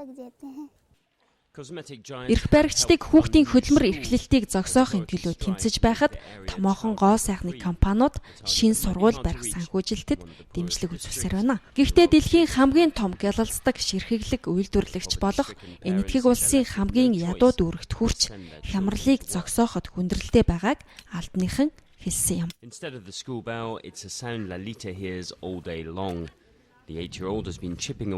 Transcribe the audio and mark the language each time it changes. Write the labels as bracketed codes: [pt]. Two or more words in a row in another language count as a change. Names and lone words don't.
[mn] Эрх баригчдыг хүүхдийн хөдөлмөр эрхлэлтийг зогсоохын төлөө тэмцэж байхад томоохон гоо сайхны компаниуд шинэ сургууль барих санхүүжилтэд дэмжлэг үзүүлсээр байна. Гэхдээ дэлхийн хамгийн том гялалздаг ширхэглэг үйлдвэрлэгч болох Энэтхэг улсын хамгийн ядуу дүүрэгт хүрч хямралыг зогсооход хүндрэлтэй байгааг албаныхан хэлсэн юм. [en] Instead of the school bell, it's a sound Lalita hears all day long. The 8-year-old has been chipping